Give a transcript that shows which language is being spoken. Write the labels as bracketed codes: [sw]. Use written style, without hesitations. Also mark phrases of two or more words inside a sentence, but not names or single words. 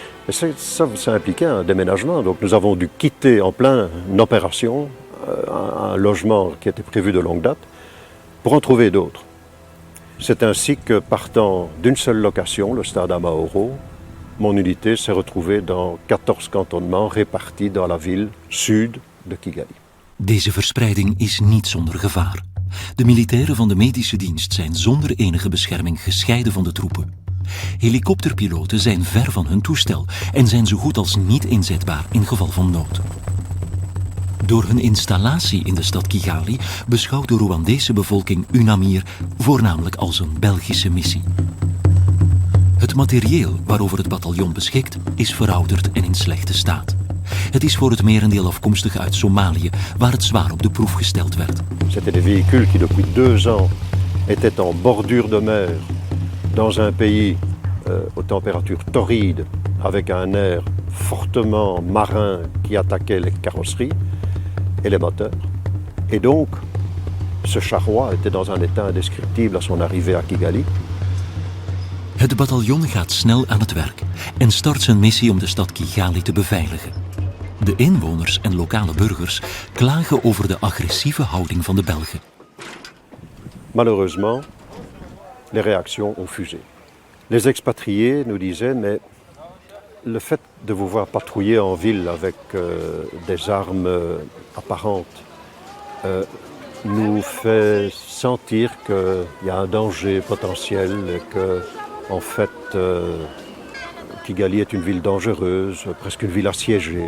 [fr] Et ça impliquait un déménagement. Donc nous avons dû quitter en pleine opération un logement qui était prévu de longue date pour en trouver d'autres. C'est ainsi que, partant d'une seule location, le stade Amaoro, mon unité s'est retrouvée dans 14 cantonnements répartis dans la ville sud de Kigali. [nl] Deze verspreiding is niet zonder gevaar. De militairen van de medische dienst zijn zonder enige bescherming gescheiden van de troepen. Helikopterpiloten zijn ver van hun toestel en zijn zo goed als niet inzetbaar in geval van nood. Door hun installatie in de stad Kigali beschouwt de Rwandese bevolking UNAMIR voornamelijk als een Belgische missie. Het materieel waarover het bataljon beschikt is verouderd en in slechte staat. Het is voor het merendeel afkomstig uit Somalië, waar het zwaar op de proef gesteld werd. [fr] C'était des véhicules qui depuis 2 ans étaient en bordure de mer dans un pays aux températures torrides avec un air fortement marin qui attaquait les carrosseries et les moteurs. Et donc, ce charroi était dans un état indescriptible à son arrivée à Kigali. [nl] Het bataljon gaat snel aan het werk en start zijn missie om de stad Kigali te beveiligen. De inwoners en lokale burgers klagen over de agressieve houding van de Belgen. [fr] Malheureusement, les réactions ont fusé. Les expatriés nous disaient, mais le fait de vous voir patrouiller en ville avec des armes apparentes nous fait sentir qu'il y a un danger potentiel et que, en fait, Kigali est une ville dangereuse, presque une ville assiégée.